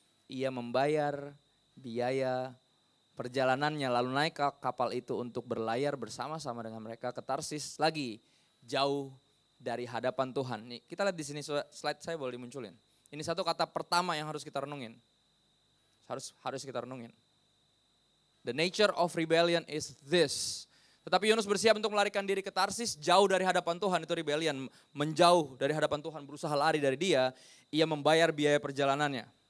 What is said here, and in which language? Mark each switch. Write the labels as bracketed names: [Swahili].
[Indonesian] Ia membayar biaya perjalanannya lalu naik ke kapal itu untuk berlayar bersama-sama dengan mereka ke Tarsis lagi, jauh dari hadapan Tuhan. Nih, kita lihat di sini slide saya boleh dimunculin. Ini satu kata pertama yang harus kita renungin. Harus kita renungin. [English] The nature of rebellion is this. [Indonesian] Tetapi Yunus bersiap untuk melarikan diri ke Tarsis, jauh dari hadapan Tuhan, itu rebellion, menjauh dari hadapan Tuhan, berusaha lari dari dia, ia membayar biaya perjalanannya.